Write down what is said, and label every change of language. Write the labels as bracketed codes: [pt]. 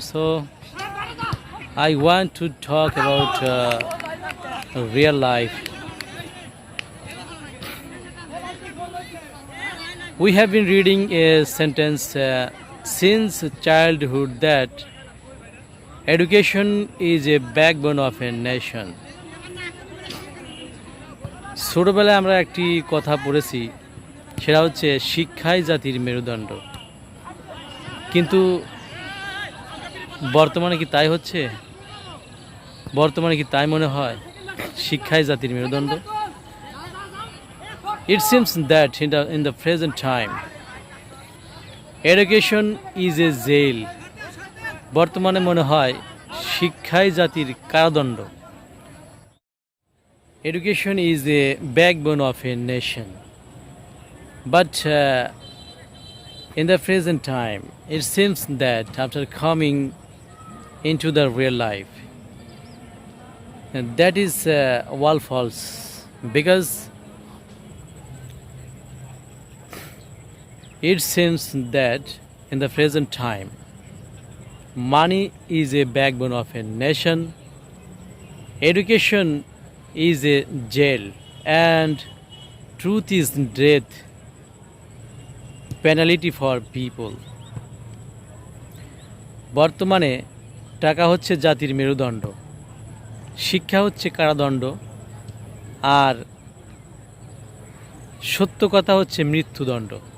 [en] So I want to talk about real life. We have been reading a sentence since childhood that education is a backbone of a nation. [bn] ছোটবেলায় আমরা একটি কথা পড়েছি, সেটা হচ্ছে শিক্ষাই জাতির মেরুদণ্ড। কিন্তু বর্তমানে কি তাই হচ্ছে? বর্তমানে কি তাই মনে হয় শিক্ষাই জাতির মেরুদণ্ড? [en] It seems that in the present time education is a jail. [bn] বর্তমানে মনে হয় শিক্ষাই জাতির কারাদণ্ড। [en] Education is a backbone of a nation. But in the present time, it seems that after coming into the real life, that is all false. Because it seems that in the present time, money is a backbone of a nation, education is a jail, and truth is death penalty for people. [bn] বর্তমানে টাকা হচ্ছে জাতির মেরুদণ্ড, শিক্ষা হচ্ছে কারাদণ্ড, আর সত্য কথা হচ্ছে মৃত্যুদণ্ড।